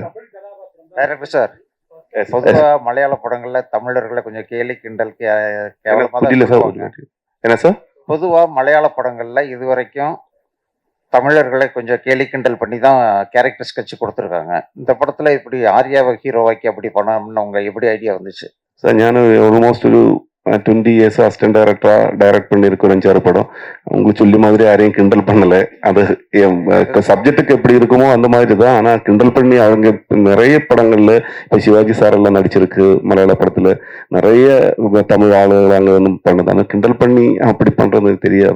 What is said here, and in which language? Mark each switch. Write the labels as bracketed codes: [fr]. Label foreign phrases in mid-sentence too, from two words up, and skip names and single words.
[ta] டைரக்டர் சார், பொதுவா மலையாள படங்கள்ல தமிழர்களை கொஞ்சம் கேலி கிண்டல் என்ன சார்? பொதுவா மலையாள படங்கள்ல இதுவரைக்கும் தமிழர்களை கொஞ்சம் கேலி கிண்டல் பண்ணி தான் [en] character sketch [ta] கொடுத்துருக்காங்க. இந்த படத்துல இப்படி ஆர்யாவை ஹீரோவாக்கி அப்படி பண்ணணும்னு உங்க எப்படி ஐடியா வந்துச்சு சார்? [ml] ഞാൻ ഓൾമോസ്റ്റ് ഒരു [ta] 20 [en] years assistant [ta] டைரக்டரா டைரக்ட் பண்ணியிருக்க ஒரு 5-6 படம். உங்களுக்கு சொல்லி மாதிரி யாரையும் கிண்டல் பண்ணல. அது சப்ஜெக்ட்டுக்கு எப்படி இருக்குமோ அந்த மாதிரி தான். ஆனா கிண்டல் பண்ணி அவங்க நிறைய படங்கள்ல இப்ப சிவாஜி சார் எல்லாம் நடிச்சிருக்கு மலையாள படத்துல. நிறைய தமிழ் ஆளுகள் அங்க வந்து பண்ணது. ஆனா கிண்டல் பண்ணி அப்படி பண்றது தெரியாது.